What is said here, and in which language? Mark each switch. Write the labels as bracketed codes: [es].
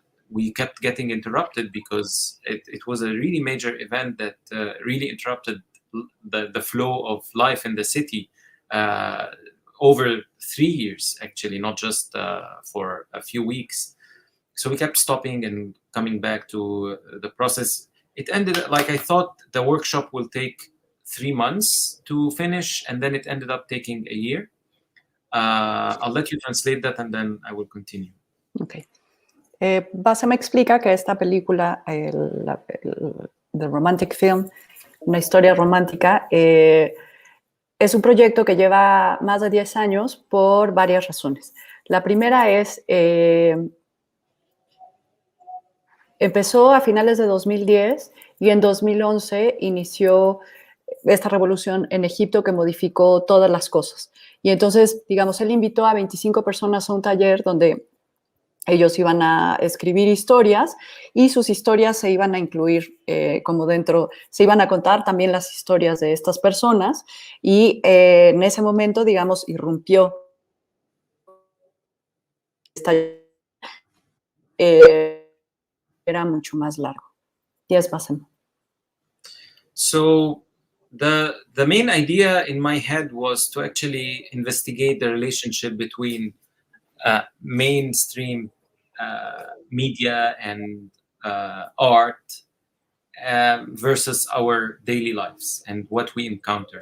[en] We kept getting interrupted because it was a really major event that really interrupted the flow of life in the city over 3 years, actually, not just for a few weeks. So we kept stopping and coming back to the process. It ended like I thought the workshop will take 3 months to finish, and then it ended up taking a year. I'll let you translate that and then I will continue. Okay. [es] Bassem explica que esta película, The Romantic Film, una historia romántica, es un proyecto que lleva más de 10 años por varias razones. La primera es, empezó a finales de 2010 y en 2011 inició esta revolución en Egipto que modificó todas las cosas. Y entonces, digamos, él invitó a 25 personas a un taller donde ellos iban a escribir historias y sus historias se iban a incluir como dentro, se iban a contar también las historias de estas personas y en ese momento, digamos, irrumpió esta era mucho más largo. [en] Yes, Bassem. So the main idea in my head was to actually investigate the relationship between mainstream media and art versus our daily lives and what we encounter.